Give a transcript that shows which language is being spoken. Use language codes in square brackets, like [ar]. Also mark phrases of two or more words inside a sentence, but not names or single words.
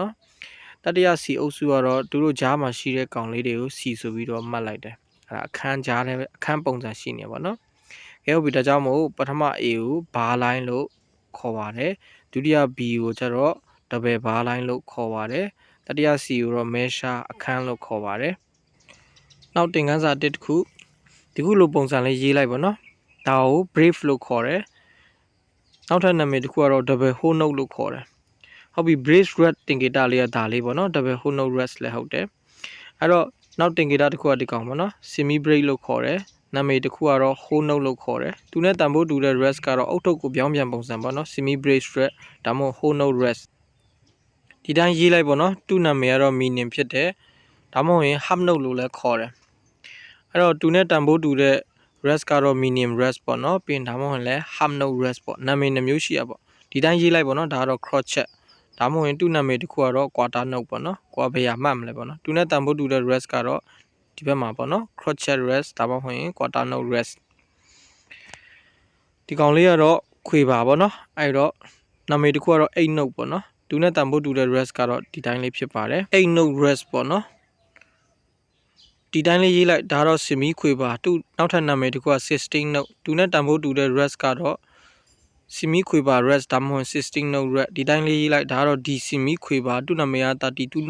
[my] နော်တတိယ C အုပ်စုကတော့သူတို့ကြားမှာရှိတဲ့ကောင်လေးတွေကို C ဆိုပြီးတော့မှတ်လိုက်တယ်အဲ့ဒါအခန်းကြားနဲ့အခန်းပုံစံရှိနေပါတော့ကဲဟုတ်ပြီဒါကြောင့်မို့ပထမ A ကိုဘာလိုင်းလို့ခေါ်ပါတယ်ဒုတိယ B ကိုကျတော့ [en] double bar line [my] လို့ခေါ်ပါတယ်တတိယ C ကိုတော့ measure အခန်းလို့ခေါ်ပါတယ်နောက်တင်ခန်းစာတစ်ခုဒီခုလိုပုံစံလေးရေးလိုက်ပါနော်ဒါကို brave လို့ခေါ်တယ်နောက်ထပ်နာမည်တစ်ခုကတော့ [en] double whole note [my] လို့ခေါ်တယ်ဟုတ်ပြီ [en] brave red [my] တင်ဂီတာလေးကဒါ လေးပေါ့နော် [en] double whole note rest [my] လည်းဟုတ်တယ်အဲ့တော့နောက်တင်ဂီတာတစ်ခုကဒီကောင်ပေါ့နော် [en] semi break [my] လို့ခေါ်တယ်နာမည်တစ်ခုကတော့ [en] whole note [my] လို့ခေါ်တယ်သူနဲ့တန်ဖိုးတူ တဲ့ rest ကတော့အုတ်ထုပ်ကိုပြောင်းပြန်ပုံစံပေါ့နော် [en] semi break red [my] ဒါမှမဟုတ် [en] whole note rest [my] ဒီတိုင်းရေးလိုက်ပေါ့နော်သူ့နာမည်ကတော့ meaning ဖြစ်တယ်ဒါမှမဟုတ်ရင် [en] half note [my] လို့လည်းခေါ်တယ်အဲ့တော့သူနဲ့တန်ဖိုးတူတဲ့ rest ကတော့ [en] meaning rest [my] ပေါ့နော်ပြီးရင်ဒါမှမဟုတ်လည်း [en] half note rest [my] ပေါ့နာမည်နှမျိုးရှိရပေါ့ဒီတိုင်းရေးလိုက်ပေါ့နော်ဒါကတော့ crochet ဒါမှမဟုတ်ရင်သူ့နာမည်တစ်ခုကတော့ [en] quarter note [my] ပေါ့နော်ကိုယ်ဘယ်ရမှတ်မလဲပေါ့နော်သူနဲ့တန်ဖိုးတူတဲ့ rest ကတော့ဒီဘက်မှာပေါ့နော် [en] crochet rest [my] ဒါမှမဟုတ်ရင် [en] quarter note rest [my] ဒီကောင်လေးကတော့ခွေပါပေါ့နော်အဲ့တော့နာမည်တစ်ခုကတော့ 8 note ပေါ့နော်သူနဲ့တန်ဖိုးတူတဲ့ rest ကတော့ဒီတိုင်းလေးဖြစ်ပါတယ်8 [en] note rest [my] ပေါ့နော်ဒီတိုင်းလေးရေးလိုက်ဒါတော့ semi ခွေပါသူ နောက်ထပ်နာမည်တစ်ခုက16 note သူနဲ့တန်ဖိုးတူတဲ့ rest ကတော့ semi ခွေပါ rest ဒါမှမဟုတ်16 [en] note rest [my] ဒီတိုင်းလေးရေးလိုက်ဒါတော့ D semi ခွေပါသူနာမည်က32